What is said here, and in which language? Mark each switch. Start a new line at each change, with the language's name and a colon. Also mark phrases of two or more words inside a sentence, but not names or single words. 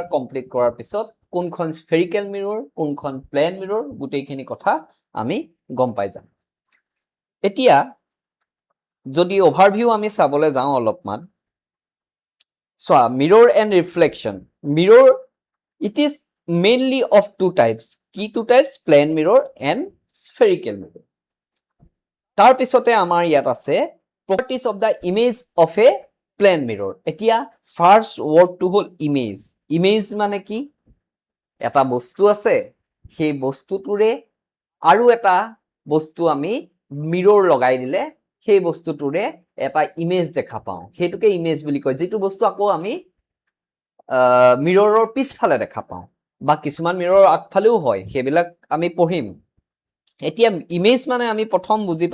Assamese: কমপ্লিট কৰাৰ পিছত কোনখন
English: spherical mirror
Assamese: কোনখন
English: plane mirror
Assamese: গোটেইখিনি কথা আমি গম পাই যাম এতিয়া যদি অভাৰভিউ আমি চাবলৈ যাওঁ অলপমান
English: চোৱা mirror and reflection mirror it is mainly of two types কি two types plane mirror and spherical mirror
Assamese: তাৰ পিছতে আমাৰ ইয়াত আছে
English: properties of the image of a plane mirror
Assamese: এতিয়া
English: first word to
Assamese: হ'ল image মানে কি এটা বস্তু আছে সেই বস্তুটোৰে আৰু এটা বস্তু আমি মিৰৰ লগাই দিলে সেই বস্তুটোৰে এটা ইমেজ দেখা পাওঁ সেইটোকে ইমেজ বুলি কয় যিটো বস্তু আকৌ আমি মিৰৰৰ পিছফালে দেখা পাওঁ বা কিছুমান মিৰৰৰ আগফালেও হয় সেইবিলাক আমি পঢ়িম এতিয়া ইমেজ মানে আমি প্ৰথম বুজি